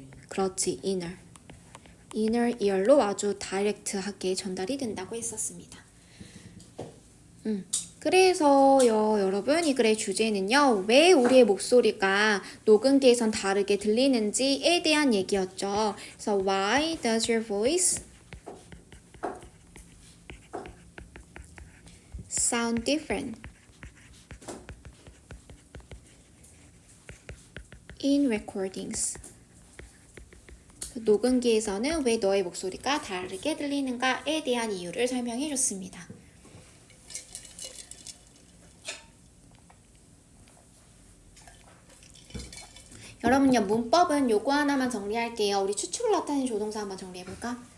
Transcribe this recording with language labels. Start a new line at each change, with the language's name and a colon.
Korean: 그렇지, inner. inner ear로 아주 다이렉트하게 전달이 된다고 했었습니다. 그래서요, 여러분, 이 글의 주제는요, 왜 우리의 목소리가 녹음기에선 다르게 들리는지에 대한 얘기였죠.
English: 그래서 why does your voice sound different in recordings?
Korean: 녹음기에서는 왜 너의 목소리가 다르게 들리는가에 대한 이유를 설명해 줬습니다. 여러분요, 문법은 요거 하나만 정리할게요. 우리 추측을 나타내는 조동사 한번 정리해볼까?